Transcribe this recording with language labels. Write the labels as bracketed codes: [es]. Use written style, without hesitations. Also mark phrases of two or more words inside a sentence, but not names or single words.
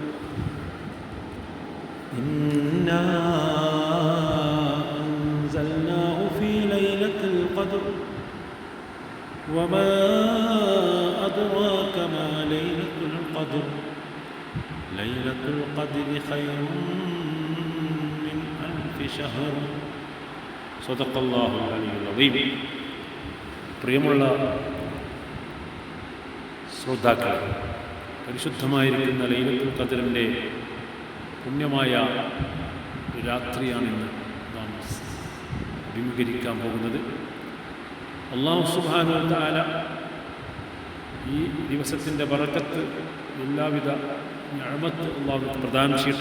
[ar] إنا أنزلناه في ليلة القدر وما أدراك ما ليلة القدر. ليلة القدر خير من ألف شهر. صدق الله العلي العظيم. [ml] പ്രിയമുള്ള ശ്രോതാക്കളെ, പരിശുദ്ധമായിരിക്കുന്ന ലൈലത്തുൽ ഖദ്റിൻ്റെ പുണ്യമായ രാത്രിയാണിന്ന് നാം അഭിമുഖീകരിക്കാൻ പോകുന്നത്. [ar] الله سبحانه و تعالى [ml] ഈ ദിവസത്തിൻ്റെ ബറക്കത്ത്, എല്ലാവിധ നിഅമത്ത് അല്ലാഹു പ്രദാനം ചെയ്യട്ടെ.